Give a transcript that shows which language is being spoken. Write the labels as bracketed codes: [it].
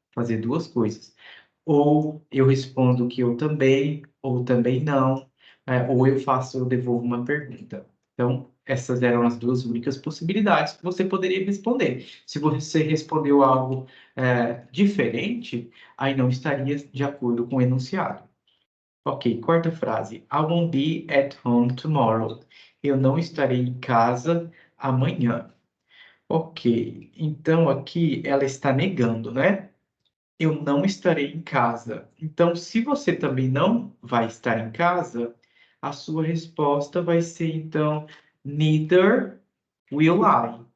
[pt] Fazer duas coisas. Ou eu respondo que eu também, ou também não, ou eu devolvo uma pergunta. Então, essas eram as duas únicas possibilidades que você poderia responder. Se você respondeu algo diferente, aí não estaria de acordo com o enunciado. Ok, quarta frase. [en] I won't be at home tomorrow. [pt] Eu não estarei em casa amanhã. Ok, então aqui ela está negando, né? Eu não estarei em casa. Então, se você também não vai estar em casa, a sua resposta vai ser, então, [en] neither will I.